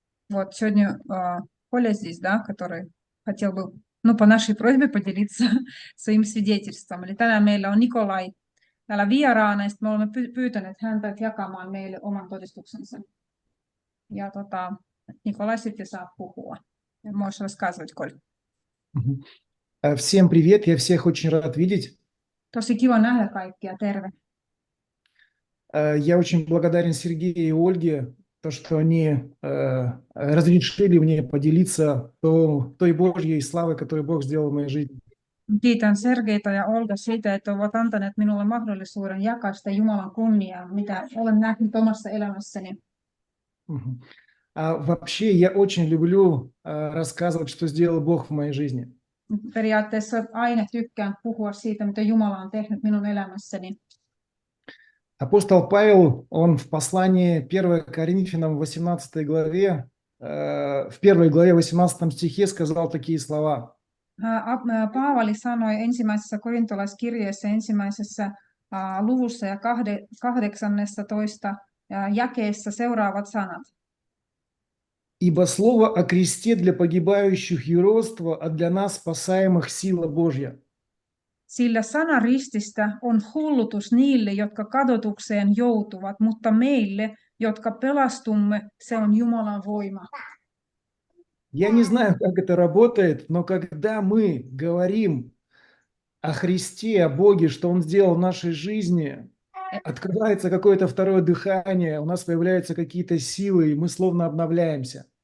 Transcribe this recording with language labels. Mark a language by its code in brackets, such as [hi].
[ru] Вот сегодня Коля здесь, да, который хотел бы, ну, по нашей просьбе поделиться своим свидетельством. [fi] Eli tänään meillä on Nikolai täällä vieraana, ja sitten me olemme pyytäneet häntä jakamaan meille oman todistuksensa. Ja Nikolai sitten saa puhua. [ru] Можешь рассказывать, Коль. Мгм. Всем привет, я всех очень рад видеть. [fi] Tosi kiva nähdä kaikkia, terve. [ru] Я очень благодарен Сергею и Ольге, то, что они разрешили мне поделиться той Божьей славой, которую Бог сделал в моей жизни. [fi] Kiitän Sergeita ja Olga siitä, että ovat antaneet minulle mahdollisuuden jakaa sitä Jumalan kunniaa, mitä olen nähnyt omassa elämässäni. Мгм. [ru] Вообще, я очень люблю рассказывать, что сделал Бог в моей жизни. [fi] Periaatteessa aina tykkään puhua siitä, mitä Jumala on tehnyt minun elämässäni. [ru] Апостол Павел, он в послании 1 Коринфянам в 18 главе, в 1 главе 18 стихе сказал такие слова. [fi] Paavali sanoi ensimmäisessä korintolaiskirjeessä ensimmäisessä luvussa ja 18 jakeessa seuraavat sanat. [ru] Ибо слово о кресте для погибающих юродство, а для нас спасаемых сила Божья. [fi] Sillä sana rististä on hullutus niille, jotka kadotukseen joutuvat, mutta meille, jotka pelastumme, se on Jumalan voima. [ru] Я не знаю, как это работает, но когда мы говорим о Христе, о Боге, что Он сделал в нашей жизни, открывается какое-то второе дыхание, у нас появляются какие-то силы, и мы словно обновляемся.